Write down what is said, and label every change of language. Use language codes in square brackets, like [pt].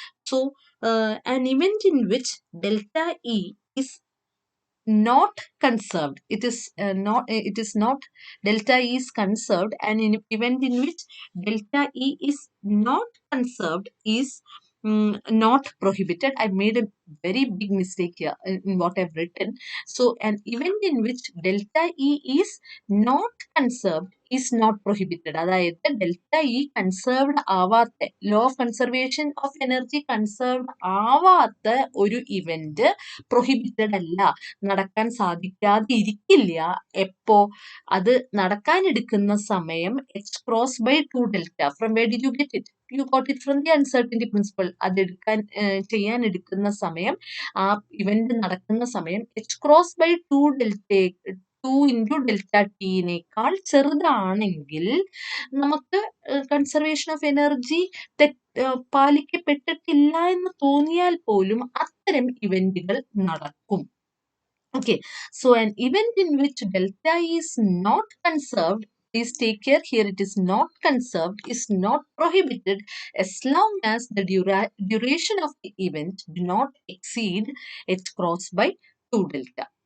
[en] So an event in which delta E is not conserved, it is not delta E is conserved, and in event in which delta E is not conserved is not prohibited. I made a very big mistake here in what I've written. So, an event in which delta E is not conserved is not prohibited. [ml] അതായത് delta E conserved ആവാത്ത law of conservation of energy conserved ആവാത്ത ഒരു event prohibited അല്ല, നടക്കാൻ സാധിക്കാതെ ഇരിക്കില്ല. എപ്പോ അത് നടക്കാനെടുക്കുന്ന സമയം H cross by two delta. [en] From where did you get it? You got it from the uncertainty principle. [ml] അതെടുക്കാൻ ചെയ്യാൻ എടുക്കുന്ന സമയം, ആ ഇവന്റ് നടക്കുന്ന സമയം H cross by two delta, two into delta ടിനേക്കാൾ ചെറുതാണെങ്കിൽ നമുക്ക് കൺസർവേഷൻ ഓഫ് എനർജി പാലിക്കപ്പെട്ടിട്ടില്ല എന്ന് തോന്നിയാൽ പോലും അത്തരം ഇവന്റുകൾ നടക്കും. [en] Okay, so an event in which delta is not conserved, please take care here, it is not conserved, is not prohibited as long as the duration of the event do not exceed h cross by 2 delta.